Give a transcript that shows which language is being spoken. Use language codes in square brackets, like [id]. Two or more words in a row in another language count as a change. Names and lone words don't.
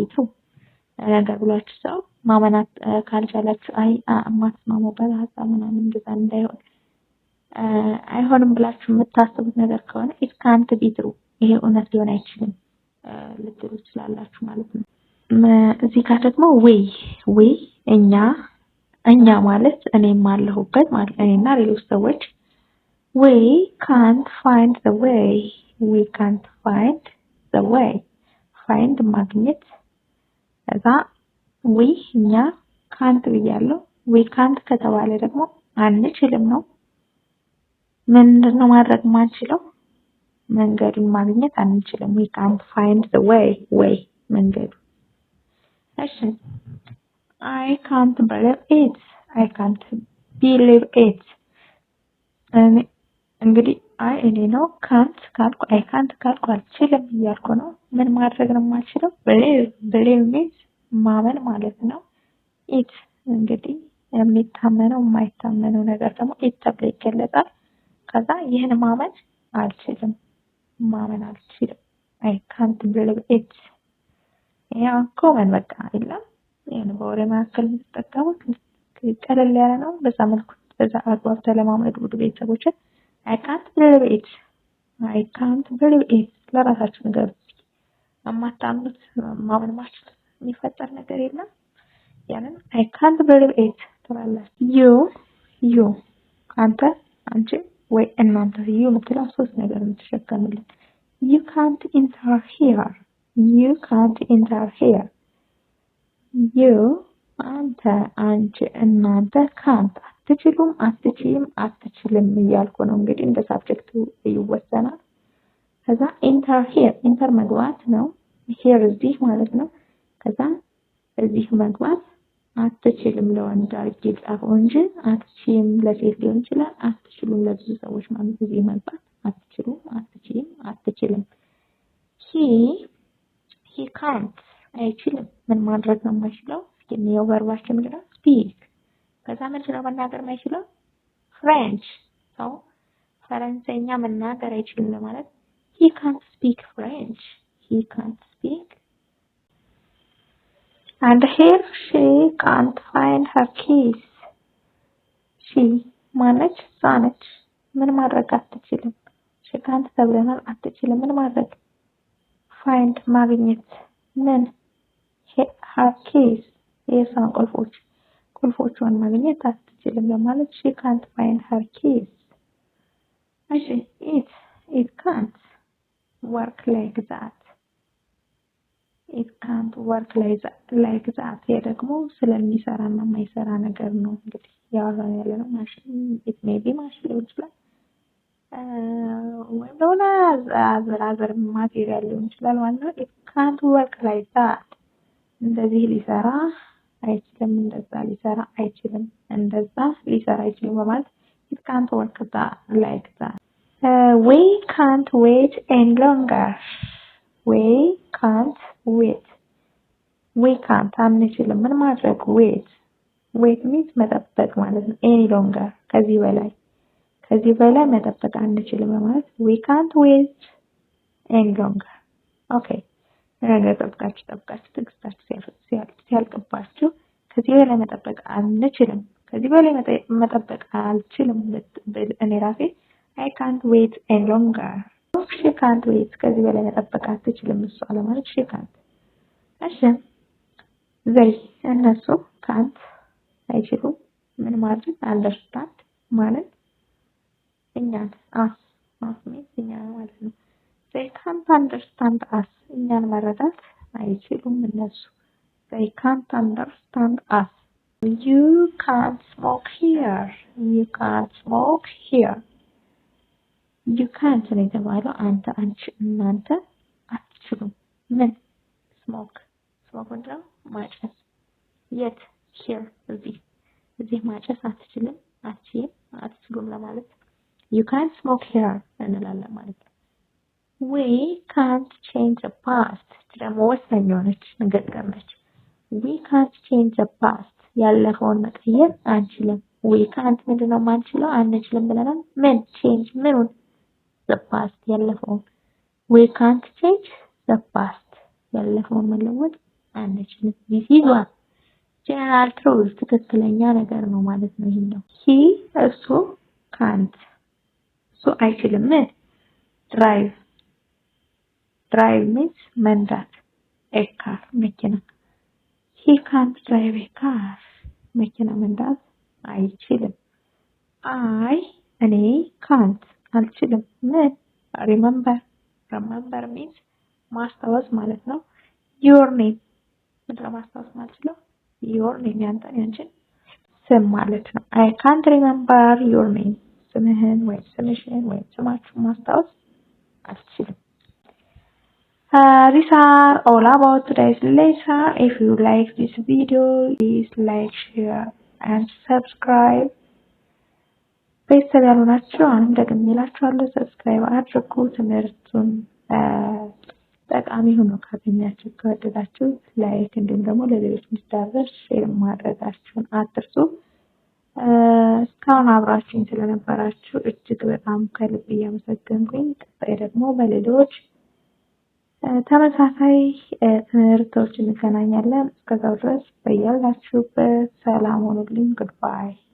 [am] ትሩ ነገር ብላችሁ ሰው ማመናት ካልቻላችሁ አይ ማትስማሙበት ሀሳብ ምናምን እንደዛ እንዳይሆን አይሆንም ብላችሁ የምታስቡት ነገር ከሆነ [en] it can't be true [am] ይሄ እውነት ሊሆን አይችልም ልትሉ ትችላላችሁ ማለት ነው። እዚህ ጋር ደግሞ ወይ እኛ ማለት እኔም አለሁበት ማለት እኔና ሌሎች ሰዎች [en] we can't find the way [am] find ማግኘት ከዛ እኛ ካንት ብያለሁ። [en] we can't [am] ከተባለ ደግሞ አንችልም ነው። ምንድነው ማድረግ ማንችለው? መንገዱን ማግኘት አንችልም። [en] we can't find the way [am] መንገዱ። እሺ [en] I can't believe it [am] እንግዲህ እኔ ነው ካንት ካልኩ ካንት ካልኩ አልችልም እያልኩ ነው። ምን ማድረግ ነው የማልችለው? [en] believe means [am] ማመን ማለት ነው። it እንግዲህ የሚታመነው የማይታመነው ነገር ደግሞ it ተብሎ ይገለጻል። ከዛ ይህን ማመን አልችልም። [en] I can't believe it [am] ያ ኮመን በቃ አይደለም። ይሄን በወሬ መካከል የምትጠቀሙት ቀለል ያለ ነው። በዛ መልኩ በዛ አግባብ ተለማመዱ ውድ ቤተሰቦች። [en] I can't believe it [am] ለራሳችሁ ነገር አማታምኑት ማመን ማችሁት የሚፈጠር ነገር የለም። ያንን [en] I can't believe it [am] ትላላችሁ። you አንተ፣ አንቺ ወይ እናንተ you የምትለው ሶስት ነገር የምትሸከምልን [en] you can't enter here [am] you አንተ፣ አንቺ፣ እናንተ ካንት አትችሉም፣ አትችይም፣ አትችልም እያልኩ ነው። እንግዲህ እንደ ሳብጀክቱ ይወሰናል። ከዛ ኢንተር መግባት ነው። ሄር እዚህ ማለት ነው። ከዛ እዚህ መግባት አትችልም ለወንድ አድርጌ ጻፈው እንጂ አትችይም ለሴት ሊሆን ይችላል። አትችሉም ለብዙ ሰዎች ማለት እዚህ መግባት አትችሉም፣ አትችይም፣ አትችልም። [en] he can't [am] አይችልም። ምን ማድረግ ነው የማይችለው? የሚለው ቨርባችን ምንድን ነው? speak ከዛ ምንድን ነው መናገር የማይችለው? ፍሬንች ሰው ፈረንሳይኛ መናገር አይችልም ለማለት [en] he can't speak French and here she can't find her keys [am] she ማነች? ሳነች ምን ማድረግ አትችልም። [en] she can't [am] ተብለናል። አትችልም ምን ማድረግ? find ማግኘት ምን? [en] her keys [am] የሷን ቁልፎቿን ማግኘት አትችልም ለማለት [en] she can't find her keys። [am] እሺ [en] it can't work like that [am] ይሄ ደግሞ ስለሚሰራና የማይሰራ ነገር ነው። እንግዲህ ያወራን ያለ ነው ማሽን [en] it may be [am] ማሽን ሊሆን ይችላል ወይም ደግሞ [en] other material [am] ሊሆን ይችላል ማለት ነው። [en] it can't work like that [am] እንደዚህ ሊሰራ አይችልም፣ እንደዛ ሊሰራ አይችልም፣ እንደዛ ሊሰራ አይችልም በማለት [en] it can't work like that we can't wait any longer we can't [am] አንችልም ምን ማድረግ [en] wait wait means [am] መጠበቅ ማለት ነው። [en] any longer [am] ከዚህ በላይ መጠበቅ አንችልም ማለት [en] we can't wait any longer okay [am] ነገር ጠብቃችሁ ትግስታችሁ ሲያልቅባችሁ ከዚህ በላይ መጠበቅ አንችልም ከዚህ በላይ መጠበቅ አልችልም እኔ ራሴ [en] I can't wait any longer she can't wait [am] ከዚህ በላይ መጠበቅ አትችልም እሷ ለማለት [en] she can't [am] እሺ they እነሱ can't አይችሉም ምን ማለት understand ማለት እኛን [en] us means [am] እኛን ማለት ነው [en] they can't understand us [am] እኛን መረዳት አይችሉም እነሱ [en] they can't understand us you can't smoke here you can't smoke here you can't [am] ነው የተባለው አንተ አንቺ እናንተ አትችሉም ምን smoke ምንድነው ማጨስ የት here እዚህ ማጨስ አትችልም አትችሉም ለማለት [en] you can't smoke here [am] እንላለን ማለት ነው we [en] can't change the past [am] ደግሞ ወሳኝ የሆነች ንግግር ነች [en] we can't change the past [am] ያለፈውን መቀየር አንችልም [en] we can't [am] ምንድነው ማንችለው አንችልም ብለናል ምን change ምኑን [en] the past [am] ያለፈውን [en] we can't change the past [am] ያለፈውን መለወጥ አንችልም [en] this is what general truth [am] ትክክለኛ ነገር ነው ማለት ነው ይሄው he እሱ [en] can't so [am] አይችልም drive means መንዳት [en] a car [am] መኪና [en] he can't drive a car [am] መኪና መንዳት አይችልም እኔ can't አልችልም ምን [en] remember means [am] ማስታወስ ማለት ነው [en] your name [am] ምንድነው ማስታወስ ማለት ነው [en] your name [am] ያንቺን ስም ማለት ነው [en] I can't remember your name [am] ስምህን ወይ ስምሽን ወይ ስማችሁን ማስታወስ አልችልም [en] these are all about today's lesson if you like this video please like share and subscribe [am] ቤተሰብ ያልሆናችሁ አሁንም ደግሜላችኋለሁ ሰብስክራይብ አድርጉ ትምህርቱን ጠቃሚ ሆኖ ካገኛችሁ ከወደዳችሁ ላይክ እንዲሁም ደግሞ ለሌሎች እንዲዳረስ ሼር ማድረጋችሁን አትርሱ እስካሁን አብራችሁኝ ስለነበራችሁ እጅግ በጣም ከልብ እያመሰገንኩኝ ቀጣይ ደግሞ በሌሎች ተመሳሳይ ትምህርቶች እንገናኛለን እስከዛው ድረስ በያላችሁበት ሰላም ሁኑልኝ goodbye